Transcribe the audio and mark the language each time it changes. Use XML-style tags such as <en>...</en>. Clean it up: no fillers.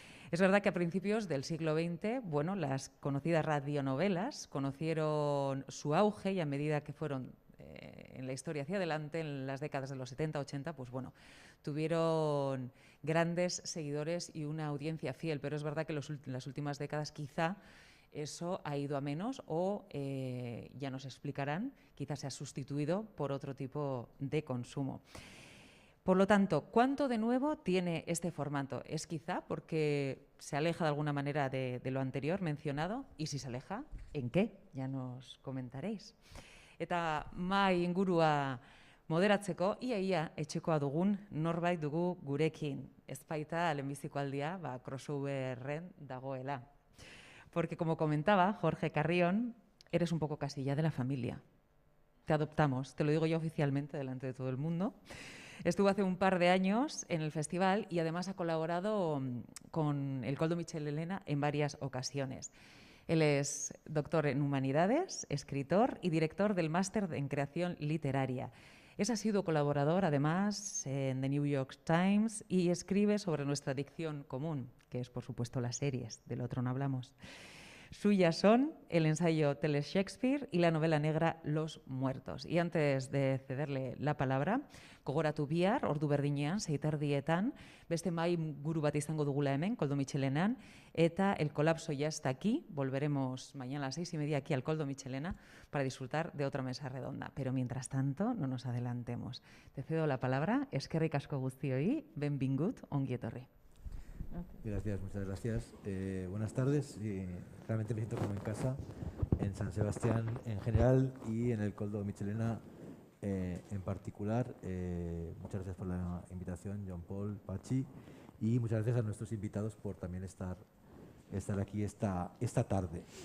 <es>Es verdad que a principios del siglo XX, las conocidas radionovelas conocieron su auge y a medida que fueron en la historia hacia adelante, en las décadas de los 70-80, tuvieron grandes seguidores y una audiencia fiel, pero es verdad que en las últimas décadas quizá eso ha ido a menos o ya nos explicarán, quizás se ha sustituido por otro tipo de consumo. Por lo tanto, ¿cuánto de nuevo tiene este formato? Es quizá porque se aleja de alguna manera de lo anterior mencionado, y si se aleja, ¿en qué? Ya nos comentaréis.</es> <eu>Eta mai ingurua moderatzeko, ia etxekoa dugun norbait dugu gurekin. Ez baita lehenbiziko aldia crossoverren dagoela.</eu> <es>Porque como comentaba Jorge Carrión, eres un poco casilla de la familia. Te adoptamos, te lo digo yo oficialmente delante de todo el mundo. Estuvo hace un par de años en el festival y además ha colaborado con el Koldo Mitxelena en varias ocasiones. Él es doctor en Humanidades, escritor y director del Máster en Creación Literaria. Ha sido colaborador, además, en The New York Times y escribe sobre nuestra adicción común, que es, por supuesto, las series, del otro no hablamos. Suyas son el ensayo Tele Shakespeare y la novela negra Los Muertos. Y antes de cederle la palabra,</es> <eu>gogoratu bihar, ordu berdinean, 6:30, beste mai guru bat izango dugula hemen, Koldo Mitxelenan, eta el colapso ya está aquí.</eu> <es>Volveremos mañana a las 6:30 aquí al Koldo Mitxelena para disfrutar de otra mesa redonda. Pero mientras tanto, no nos adelantemos. Te cedo la palabra.</es> <eu>Eskerrik asko guztioi, benvingut, ongi etorri.</eu> <es>Gracias, muchas gracias. Buenas tardes. Realmente me siento como en casa, en San Sebastián en general y en el Koldo Mitxelena en particular. Muchas gracias por la invitación, John Paul, Pachi, y muchas gracias a nuestros invitados por también estar aquí esta tarde.</es>